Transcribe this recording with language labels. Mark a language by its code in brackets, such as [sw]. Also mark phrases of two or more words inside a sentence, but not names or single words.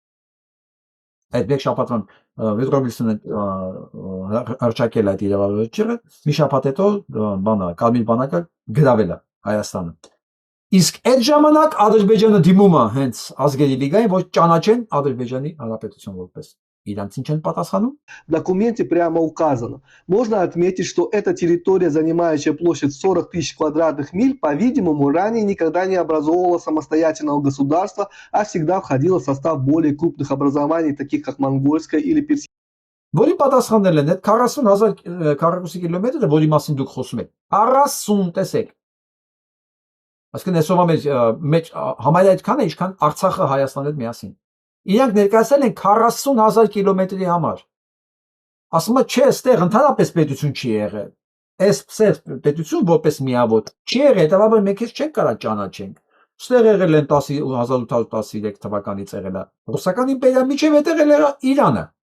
[hy] Այդ մեկ շաբաթվան Վուդրո Վիլսոնը հռչակել այդ իրավարար վճիռը, մի շաբաթ հետո բանը Կարմիր բանակը գրավել է Հայաստանը։ Իսկ այդ ժամանակ Ադրբեջանը դիմում է հենց ազգերի լիգային, որ ճանաչեն Ադրբեջանի հանրապետություն որպես իրանց ինչ են պատասխանում։ [ru] В документе прямо указано. Можно отметить, что эта территория, занимающая площадь 40 тысяч квадратных миль, по-видимому, ранее никогда не образовывала самостоятельного государства, а всегда входила в состав более крупных образований, таких как монгольское или персидское. [hy] Որի պատասխանել են այդ 40,000 քառակուսի կիլոմետրը, որի մասին դուք խոսում եք։ 40, տեսեք։ Այսինքն այսօրվա մեջ համարյա այդքան է, ինչքան Արցախը Հայաստանի հետ միասին։ Իրանք ներկայացել են 40,000 կիլոմետրի համար։ Ասում է, չէ, այստեղ ընդհանրապես պետություն չի եղել։ Այս պետություն որպես միավոր չի եղել, հետևաբար մենք ես չենք կարող ճանաչենք։ Այստեղ եղել են 1813 թվականից եղել է Ռուսական իմպերիա, միջև հետ եղել է Իրանը։